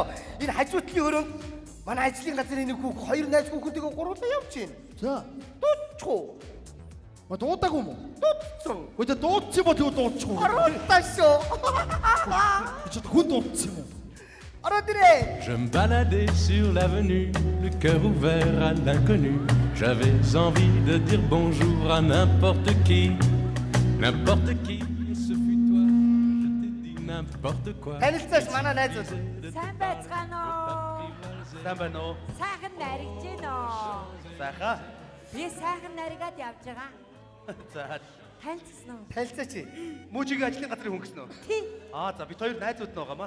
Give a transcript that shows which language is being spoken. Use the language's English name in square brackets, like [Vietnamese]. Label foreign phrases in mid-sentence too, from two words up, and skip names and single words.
[Mongolian] Энэ хажуутлын өрөөнд манай ажлын газрын нэг хүүх хоёр найз хүүхэдтэйгээ гурлаа явж байна. За. Дуудчихгүй. Ма дуудаагүй юм уу? Дуудсан. Өөдөө дуудсан бол юу дуудчихгүй. Оруулаа шүү. Чи хүн дуудсан юм уу? Ороод ирээ. [French] Je me baladais sur l'avenue, le cœur ouvert à l'inconnu. J'avais envie de dire bonjour à n'importe qui. N'importe qui, et ce fut toi. Je t'ai dit n'importe quoi. [Mongolian] Танилцаач манай найзууд. Сайн байцгаана уу? Сайн байна уу? Сайхан наригж гинэ үү? Сайхан. Би сайхан наригад явж байгаа. За. Танилцсан уу? Танилцаач. Мужигийн ажлын газрын хүн гэсэн үү? Тий. За бид хоёр найзууд нь байгаамаа.